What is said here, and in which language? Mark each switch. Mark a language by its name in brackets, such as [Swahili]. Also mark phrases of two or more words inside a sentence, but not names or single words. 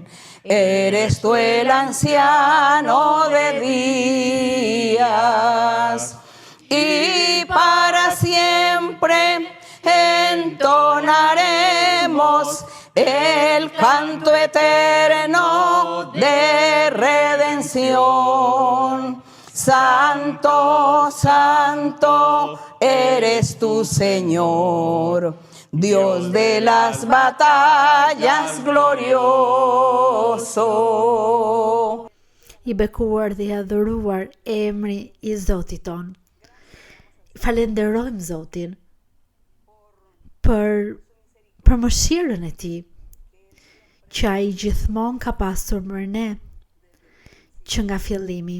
[Spanish] Eres tú el anciano de días, y para siempre entonaremos el canto eterno de redención. Santo, santo, eres tu Señor, Dios de las batallas glorioso. [Albanian] I bekuar dhe i adhuruar emri i Zotit ton. Falenderojmë Zotin për mëshirën e tij, që ai gjithmonë ka pasur për ne, që nga fillimi.